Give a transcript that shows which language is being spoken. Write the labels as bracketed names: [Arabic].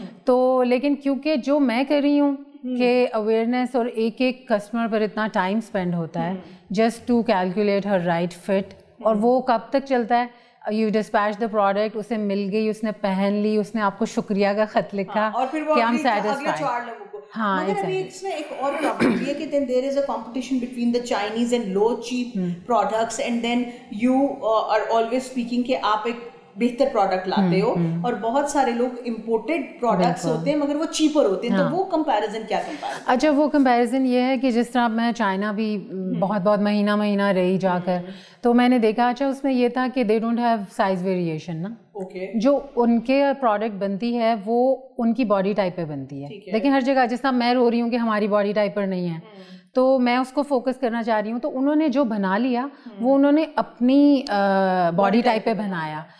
[Urdu] تو لیکن کیونکہ جو میں کر رہی ہوں کہ اویئرنیس اور ایک ایک کسٹمر پر اتنا ٹائم اسپینڈ ہوتا ہے [English] just to calculate ہر right fit, [Urdu] اور وہ کب تک چلتا ہے, [English] you dispatch the product, [Urdu] اسے مل گئی, اس نے پہن لی, اس نے آپ کو شکریہ کا خط لکھا کہ ہم سیٹسفائیڈ. ہاں اس میں ایک اور پرابلم یہ کہ [English] then there is a competition between the Chinese and low cheap products, and then you are always speaking [Urdu] کہ آپ ایک بہتر پروڈکٹ لاتے ہو, اور بہت سارے لوگ امپورٹڈ پروڈکٹس ہوتے ہیں مگر وہ چیپر ہوتے ہیں, تو وہ کمپیریزن کیا کمپیریزن؟ اچھا, وہ کمپیریزن یہ ہے کہ جس طرح میں چائنا بھی بہت مہینہ رہی جا کر, تو میں نے دیکھا اچھا اس میں یہ تھا کہ [English] they don't have size variation [Urdu] نا, جو ان کے پروڈکٹ بنتی ہے وہ ان کی باڈی ٹائپ پہ بنتی ہے, لیکن ہر جگہ جس طرح میں رو رہی ہوں کہ ہماری باڈی ٹائپ پر نہیں ہے, تو میں اس کو فوکس کرنا چاہ رہی ہوں, تو انہوں نے جو بنا لیا وہ انہوں نے اپنی باڈی ٹائپ پہ بنایا.